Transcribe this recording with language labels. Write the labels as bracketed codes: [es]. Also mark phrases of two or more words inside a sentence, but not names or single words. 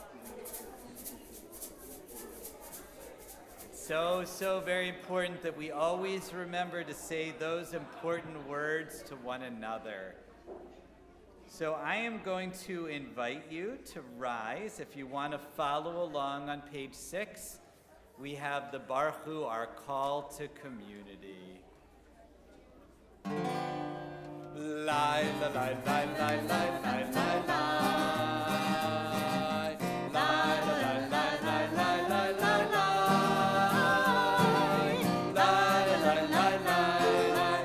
[en] So very important that we always remember to say those important words to one another. So I am going to invite you to rise. If you want to follow along on page 6, we have the Baruch Hu, our call to community. Lie, la, lie, lie, lie, lie, lie, lie, lie. Lie, la, lie, lie, lie, lie, lie, lie, lie. Lie, la, lie, lie, lie, lie.